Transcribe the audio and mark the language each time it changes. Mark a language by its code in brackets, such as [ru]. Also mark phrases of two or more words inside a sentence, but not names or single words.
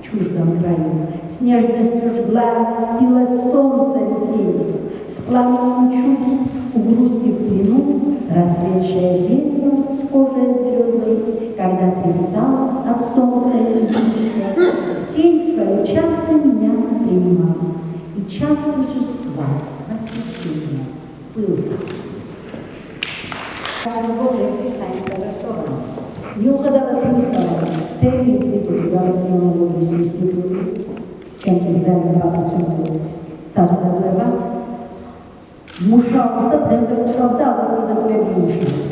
[ru] чуждом краю, с нежностью жгла сила солнца весеннего, с пламенем чувств, у грусти в плену, расцветшее дерево, схожее с грезой, когда трепетало от солнца излишне, в тень свою часто меня принимал, и часто торжества, восхищения было. [ka] მიუხედავად იმისა, თემი ინსტიტუტი, გარდაქმნილობის ინსტიტუტი, ჩემთვის ძალიან პატივცემული საზოგადოება, მუშაობს და დღემდე მუშაობს და ალბათ კიდე წლები მუშაობს.